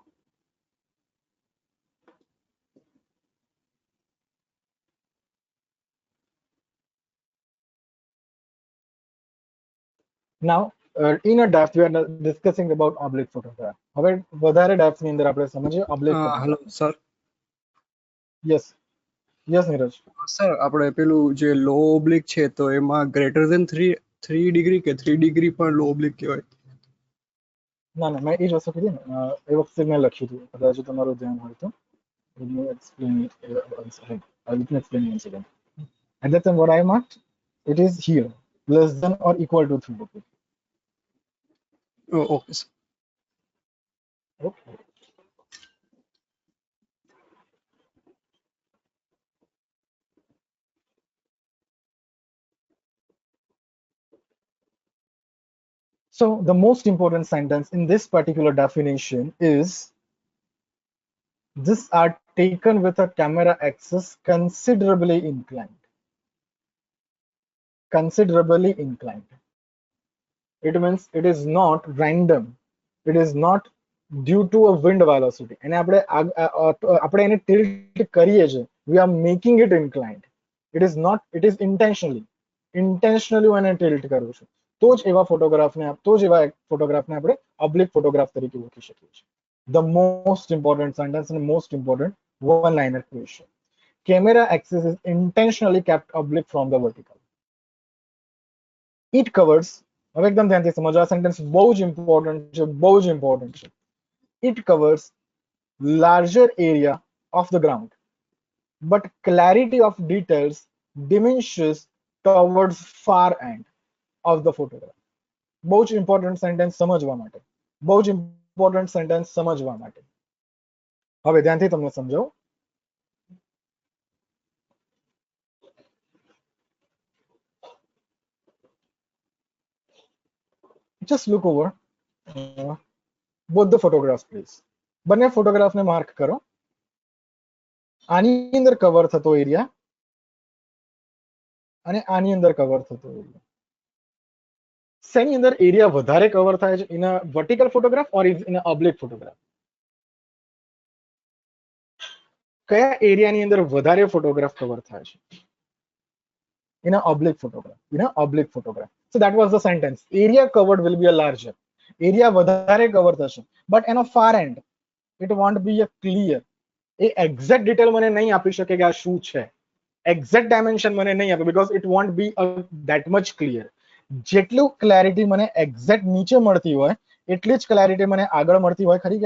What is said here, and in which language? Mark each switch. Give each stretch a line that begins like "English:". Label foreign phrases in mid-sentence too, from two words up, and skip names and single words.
English: Now, inner depth, we are discussing about oblique photograph.
Gujarati: હવે વધારે depth ની અંદર આપણે સમજીએ
English: oblique photograph.
Gujarati: હેલો સર.
English: Yes. Yes,
Gujarati: નીરજ. સર આપણે પેલું જે
English: low oblique
Gujarati: છે તો એમાં
English: greater than 3 degree
Gujarati: કે 3 ડિગ્રી પણ
English: low oblique
Gujarati: કહેવાય? ના ના, મેં એ જ વસ્તુ કીધી ને, એ વખતે મેં લખ્યું હતું, કદાચ તમારું ધ્યાન હોય તો.
English: Let me explain it once again. Let me explain once again. At that time, what I marked, it is here, less than or equal to 3 degrees.
Gujarati: ઓકે સર.
English: Okay. So the most important sentence in this particular definition is, these are taken with a camera axis considerably inclined. Considerably inclined. It means it is not random. It is not due to a wind velocity.
Gujarati: And આપણે એને tilt કરીએ છે.
English: We are making it inclined. It is not. It is intentionally. Intentionally
Gujarati: હું એને tilt કરું છું. તો જ એવા ફોટોગ્રાફને આપણે
English: oblique photograph
Gujarati: તરીકે ઓળખી શકીએ છીએ.
English: The most important sentence and most important one-liner question. Camera axis is intentionally kept oblique from the vertical. It covers,
Gujarati: હવે એકદમ ધ્યાનથી સમજો, આ સેન્ટેન્સ બહુ જ ઇમ્પોર્ટન્ટ છે, બહુ જ ઇમ્પોર્ટન્ટ છે.
English: It covers larger area of the ground, but clarity of details diminishes towards far end of the photograph.
Gujarati: બહુ જ
English: important sentence
Gujarati: સમજવા માટે, બહુ જ
English: important sentence
Gujarati: સમજવા માટે. હવે ધ્યાનથી તમને સમજાવું.
English: Just look over both the photographs, please.
Gujarati: બંને ફોટોગ્રાફને માર્ક કરો. આની અંદર કવર થતો એરિયા અને આની અંદર કવર થતો એરિયા. શેની અંદર એરિયા વધારે કવર થાય છે?
English: in a vertical photograph or in a oblique photograph?
Gujarati: કયા એરિયાની અંદર વધારે ફોટોગ્રાફ કવર થાય છે?
English: In an oblique photograph. In an oblique photograph. So that was the sentence. Area covered will be a larger.
Gujarati: Area વધારે કવર થશે,
English: but એનો far end it won't be a clear.
Gujarati: એ
English: exact detail
Gujarati: મને નહીં આપી શકે કે આ શું છે.
English: Exact dimension
Gujarati: મને નહીં આપે,
English: because it won't be that much clear.
Gujarati: જેટલું ક્લેરિટી મને exact નીચે મળતી હોય એટલી જ ક્લેરિટી મને આગળ મળતી હોય ખરી?